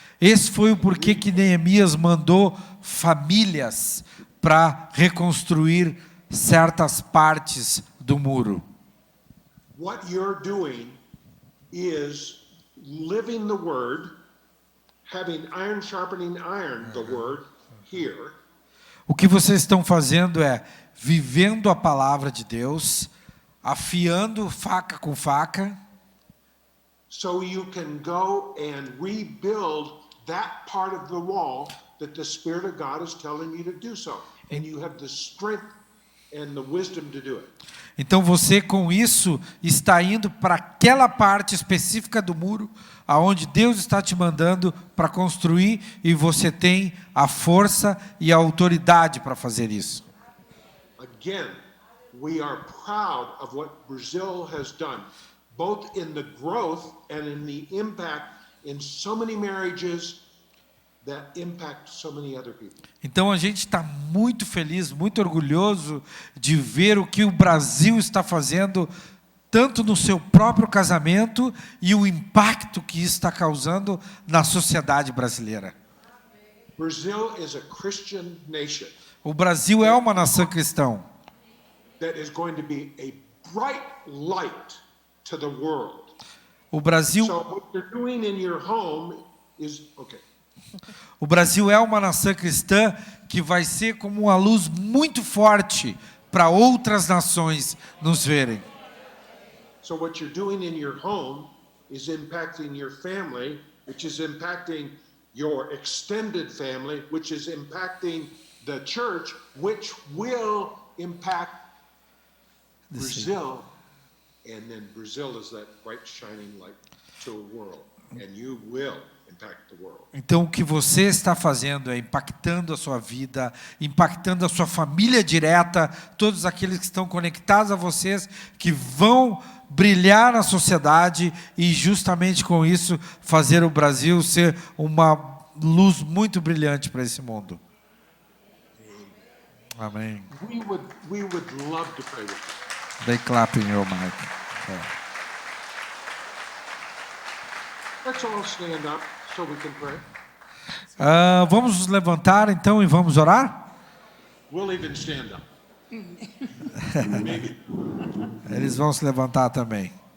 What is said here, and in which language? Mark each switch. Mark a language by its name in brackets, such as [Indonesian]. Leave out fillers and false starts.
[Portuguese] Esse foi o porquê que Neemias mandou famílias para reconstruir certas partes do muro. [English] What you're doing is living the word, having iron sharpening iron, the word here. [Portuguese] O que vocês estão fazendo é vivendo a palavra de Deus, afiando faca com faca, [English] So you can go and rebuild that part of the wall that the Spirit of God is telling you to do so. And you have the strength and the wisdom to do it. [Portuguese] Então você com isso está indo para aquela parte específica do muro aonde Deus está te mandando para construir e você tem a força e a autoridade para fazer isso. [English] Again, we are proud of what Brazil has done, both in the growth and in the impact in so many marriages that impact so many other people. [Portuguese] Então a gente está muito feliz, muito orgulhoso de ver o que o Brasil está fazendo, tanto no seu próprio casamento e o impacto que isso está causando na sociedade brasileira. [English] Brazil is a Christian nation [Portuguese] O Brasil é uma nação cristã. [English] that is going to be a bright light to the world. [Portuguese] O Brasil [English] So what you're doing in your home is okay. [Portuguese] O Brasil é uma nação cristã que vai ser como uma luz muito forte para outras nações nos verem. [English] So what you're doing in your home is impacting your family, which is impacting your extended family, which is impacting the church, which will impact Brazil. And then Brazil is that bright shining light to the world. And you will impact the world. [Portuguese] Então, o que você está fazendo é impactando a sua vida, impactando a sua família direta, todos aqueles que estão conectados a vocês, que vão brilhar na sociedade e, justamente com isso, fazer o Brasil ser uma luz muito brilhante para esse mundo. Amém. [English] We would love to pray with you. They clap in your mic. Let's all stand up so we can pray. [Portuguese] Vamos nos levantar, então, e vamos orar? [English] We'll even stand up. Maybe. [Portuguese] Eles vão se levantar também.